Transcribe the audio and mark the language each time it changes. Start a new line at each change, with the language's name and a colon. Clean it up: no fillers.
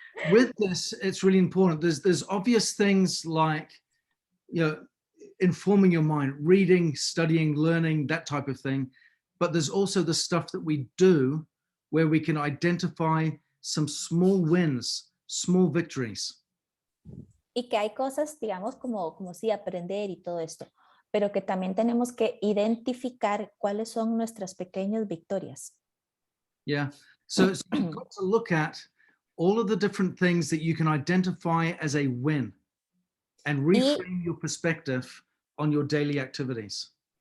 English: With this, it's really important. There's obvious things like, you know, informing your mind, reading, studying, learning, that type of thing. But there's also the stuff that we do where we can identify some small wins, small victories.
Spanish: Y que hay cosas, digamos, como sí, aprender y todo esto, pero que también tenemos que identificar cuáles son nuestras pequeñas victorias.
English: Yeah, so you've got to look at all of the different things that you can identify as a win. and reframe your perspective on your daily activities.